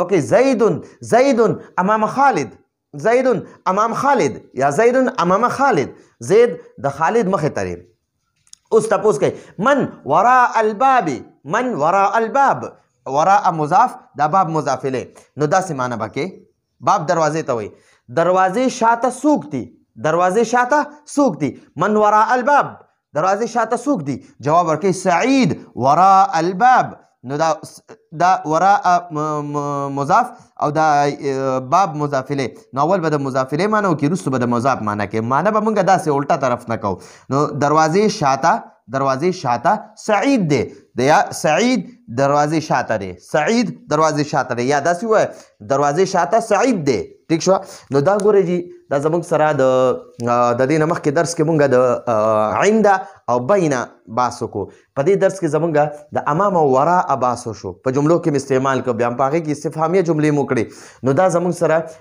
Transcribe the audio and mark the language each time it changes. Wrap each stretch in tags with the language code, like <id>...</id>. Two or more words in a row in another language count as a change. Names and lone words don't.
<ps>وکړي</ps> <ar>زید امام خالد زید امام خالد</ar> <ps>یا</ps> <ar>زید امام خالد</ar> <ps>زید د خالد مخې ته دی اوس تپوس کوي</ps> <ar>من وراء الباب من وراء الباب</ar> <ps>وراء مضاف دا باب مضاف الیه نو داسې معنی به کې باب دروازې ته وایي دروازې شاته څوک دي دروازې شاته څوک دي من</ps> <ar>وراء الباب</ar> <ps>دروازې شاته څوک دي جواب ورکوي</ps> <ar>سعید وراء الباب</ar> <ps>نو دا وراء مضاف او دا باب مضاف الیه نو اول به د مضاف الیه معنی وکړي وروسته به د مضاف معنی کوي معنی به موږ داسې الټه طرف نه کوو نو دروازې شاته سعید دی د یا سعید دروازې شاته دی سعید دروازې شاته دی یا داسې ووایه دروازې شاته سعید دی ٹھیک شو نو دا ګورئ جی دا زموږ سره د دې نه مخکې درس کې مونږ د عند او بین بحث وکړو په دې درس کې زمونږ د امام او وراء بحث وشو په جملو کې مې استعمال کړو بیا په هغې کې استفهامیه جملې مو کړې نو دا زموږ سره</ps>